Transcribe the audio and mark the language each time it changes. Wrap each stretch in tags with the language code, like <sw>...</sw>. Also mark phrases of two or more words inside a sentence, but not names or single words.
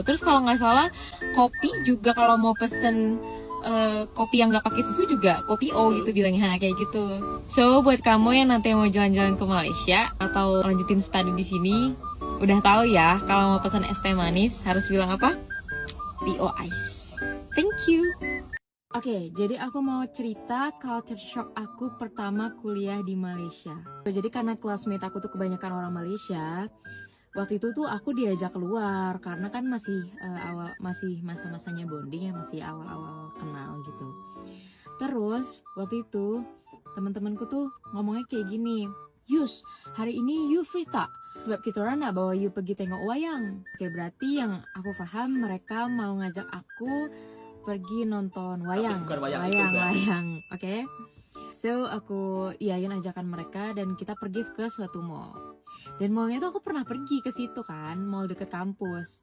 <id>Terus kalau nggak salah kopi juga kalau mau pesen kopi yang nggak pakai susu juga kopi O gitu bilangnya, kayak gitu. So buat kamu yang nanti mau jalan-jalan ke Malaysia atau lanjutin studi di sini, udah tahu ya kalau mau pesan es teh manis harus bilang apa?</id> <en>TO ice. Thank you.</en> <id>Oke, jadi aku mau cerita</id> <en>culture shock</en> <id>aku pertama kuliah di Malaysia. Jadi karena classmate aku tuh kebanyakan orang Malaysia, waktu itu tuh aku diajak keluar karena kan masih masih masa-masanya bonding ya, masih awal-awal kenal gitu. Terus waktu itu teman-temanku tuh ngomongnya kayak gini, "Yus,</id> <ms>hari ini you free tak? sebab kita orang nak bawa you pergi tengok wayang.</ms> <id>Oke, berarti yang aku paham mereka mau ngajak aku pergi nonton wayang. bukan wayang itu, Mbak. Wayang. Oke. So, aku iyain ajakan mereka dan kita pergi ke suatu mall. Dan mallnya tuh aku pernah pergi ke situ kan, mall deket kampus.</id>